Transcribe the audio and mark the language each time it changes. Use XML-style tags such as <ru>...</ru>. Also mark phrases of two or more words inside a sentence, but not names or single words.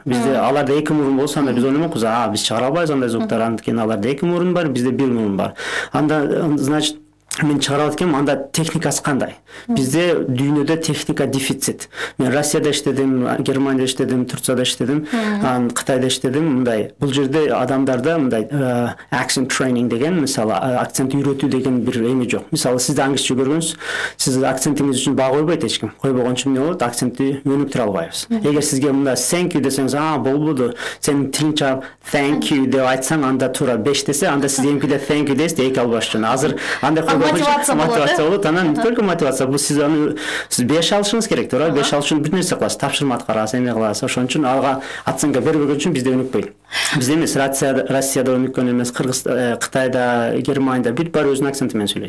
<ky>Бизде аларда 2 мурун болсо, анда биз ойломокпуз, биз чыгара албайбыз андай звуктар. Анткени аларда 2 мурун бар, бизде 1 мурун бар. Анда значит мен чыгарып аткем, анда техникасы кандай? Бизде дүйнөдө техника дефицит. Мен Россияда иштедим, Германияда иштедим, Турцияда иштедим, Кытайда иштедим. Мындай бул жерде адамдарда мындай</ky> <en>accent training</en> <ky>деген, мисалы акцент үйрөтүү деген бир эме жок. Мисалы сиз англисче көргөнсүз, сиз акцентиңиз үчүн баа койбойт эч ким. Койбогон үчүн эмне болот? Акцентти өнүктүрө албайбыз. Эгер сизге мында</ky> <en>thank you</en> <ky>десеңиз, болбоду. Сенин тилиң чыгып</ky> <en>thank you</en> <ky>деп айтсаң, анда туура 5 десе, анда сиз эмкиде</ky> <en>thank you</en> <ky>десиз, 2 албаш үчүн. Азыр андай мотивация болот. Анан</ky> <ru>не только мотивация,</ru> <ky>бул сиз аны сиз 5 алышыңыз керек, туура? 5 алыш үчүн бир нерсе кыласыз, тапшырма аткарасыз, эме кыласыз. Ошон үчүн ага оценка бербеген үчүн бизде өнүкпөйт. Бизде эмес, Россияда өнүккөн эмес, Кытайда, Германияда бүт баары өзүнүн акценти менен сөйлөйт.</ky>